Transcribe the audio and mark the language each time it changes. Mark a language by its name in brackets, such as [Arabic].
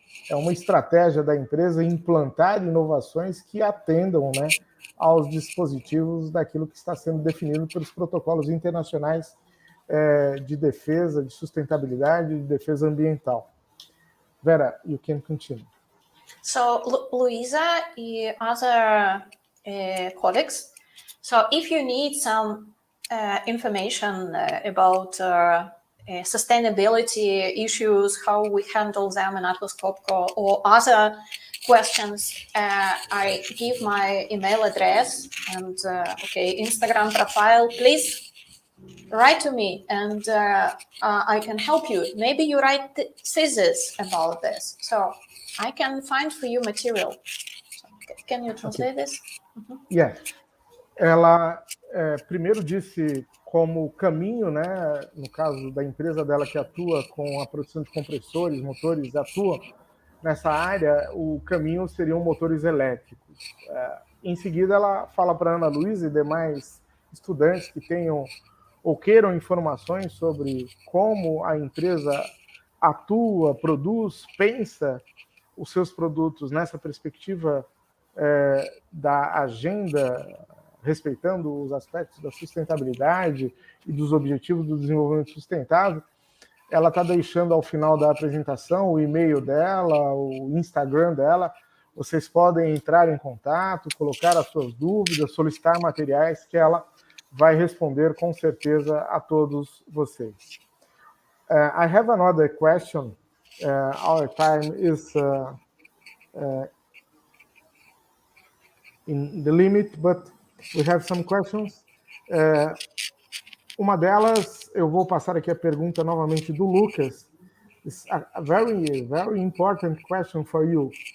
[Portuguese] É uma estratégia da empresa implantar inovações que atendam, né, aos dispositivos daquilo que está sendo definido pelos protocolos internacionais de defesa, de sustentabilidade, de defesa ambiental. [English] Vera, you can continue. So, Luisa and other colleagues, so if you need some information about sustainability issues, how we handle them in Atlas Copco, or other questions, I give my email address and Instagram profile. Please write to me, and I can help you. Maybe you write thesis about this, so I can find for you material. So, can you translate this? Yeah. [Portuguese] Ela primeiro disse como caminho, né, no caso da empresa dela que atua com a produção de compressores, motores, atua nessa área, o caminho seriam motores elétricos. Em seguida, ela fala para a Ana Luisa e demais estudantes que tenham ou queiram informações sobre como a empresa atua, produz, pensa os seus produtos nessa perspectiva da agenda, respeitando os aspectos da sustentabilidade e dos objetivos do desenvolvimento sustentável. Ela está deixando ao final da apresentação o e-mail dela, o Instagram dela. Vocês podem entrar em contato, colocar as suas dúvidas, solicitar materiais que ela vai responder com certeza a todos vocês. [English] I have another question. Our time is in the limit, but we have some questions. [Portuguese] Uma delas, eu vou passar aqui a pergunta novamente do Lucas. [English] It's a very, very important question for you.